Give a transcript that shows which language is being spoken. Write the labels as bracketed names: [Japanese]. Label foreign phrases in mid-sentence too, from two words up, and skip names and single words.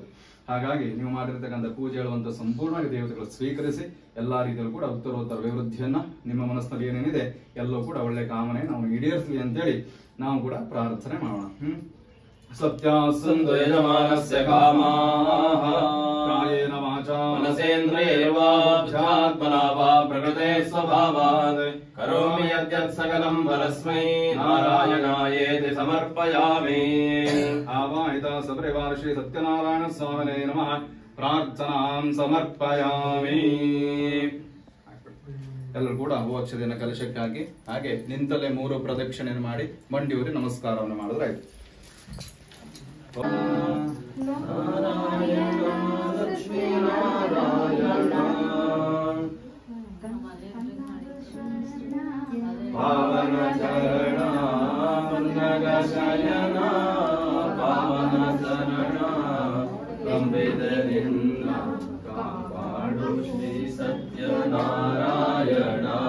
[Kannada] ಹಾಗಾಗಿ ನೀವು ಮಾಡಿರ್ತಕ್ಕಂಥ ಪೂಜೆ ಹೇಳುವಂತ ಸಂಪೂರ್ಣವಾಗಿ ದೇವತೆಗಳು ಸ್ವೀಕರಿಸಿ ಎಲ್ಲಾ ರೀತಿಯಲ್ಲೂ ಕೂಡ ಉತ್ತರೋತ್ತರ ಅಭಿವೃದ್ಧಿಯನ್ನ ನಿಮ್ಮ ಮನಸ್ಸಿನಲ್ಲಿ ಏನೇನಿದೆ ಎಲ್ಲವೂ ಕೂಡ ಒಳ್ಳೆ ಕಾಮನೆ ನಾವು ಈಡೇರಿಸಲಿ ಅಂತೇಳಿ ನಾವು ಕೂಡ ಪ್ರಾರ್ಥನೆ ಮಾಡೋಣ. [Sanskrit] ಸತ್ಯಾಸಂತು ಯಜಮಾನಸ್ಯ ಕಾಮಾಃ ಕಾಯೇನ ವಾಚಾ ಮನಸೇಂದ್ರಿಯೈರ್ವಾ ಬುದ್ಧ್ಯಾತ್ಮನಾ ವಾ ಪ್ರಕೃತೆ ಸ್ವಭಾವಾತ್ ಕರೋಮಿ ಯದ್ಯತ್ ಸಕಲಂ ಪರಸ್ಮೈ ನಾರಾಯಣಾಯೇತಿ ಸಮರ್ಪಯಾಮಿ. ಆವಾಹಿತ ಸಪರಿವಾರ ಶ್ರೀ ಸತ್ಯನಾರಾಯಣ ಸ್ವಾಮಿನೇ ನಮಃ ಪ್ರಾರ್ಥನಾಂ ಸಮರ್ಪಯಾಮಿ. [Kannada] ಎಲ್ಲರೂ ಕೂಡ ಹೂವಕ್ಷತೆಯನ್ನು ಕಲಶಕ್ಕಾಗಿ ಹಾಗೆ ನಿಂತಲ್ಲೇ 3 ಪ್ರದಕ್ಷಿಣೆಯನ್ನು ಮಾಡಿ ಮಂಡಿಯೂರಿ ನಮಸ್ಕಾರವನ್ನು ಮಾಡಿದ್ರಾಯ್ತು. ನಾರಾಯಣ ಲಕ್ಷ್ಮೀ ನಾರಾಯಣ ಪಾವನ ಚರಣ ಪನ್ನಗ ಶಯನ ಪಾವನ ಚರಣ ಕಂಬಿದರಿಂದ ಕಾಪಾಡು ಶ್ರೀ ಸತ್ಯನಾರಾಯಣ.